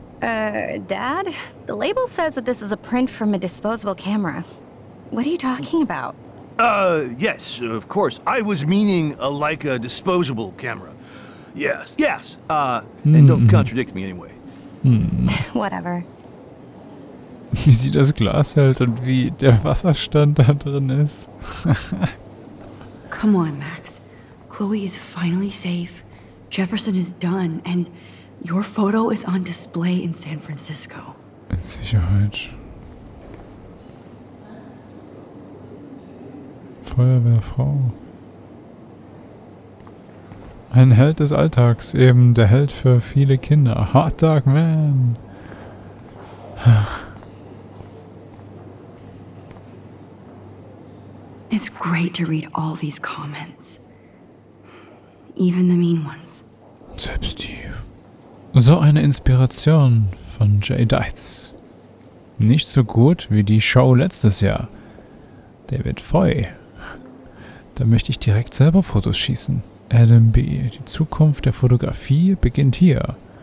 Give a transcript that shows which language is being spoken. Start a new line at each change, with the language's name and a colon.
English: Dad? The label says that this is a print from a disposable camera. What are you talking about? Yes, of course. I was meaning a Leica disposable camera. Yes. And don't contradict me anyway. Whatever.
German: Wie sie das Glas hält und wie der Wasserstand da drin ist.
English: Come on, Max. Chloe is finally safe. Jefferson is done, and your photo is on display in San Francisco.
German: In Sicherheit. Feuerwehrfrau. Ein Held des Alltags, eben der Held für viele Kinder.
English: Hot Dog Man. It's great to read all these comments. Even the mean ones.
German: Selbst die. So eine Inspiration von Jay Deitz. Nicht so gut wie die Show letztes Jahr. David Foy. Da möchte ich direkt selber Fotos schießen. Adam B. Die Zukunft der Fotografie beginnt hier.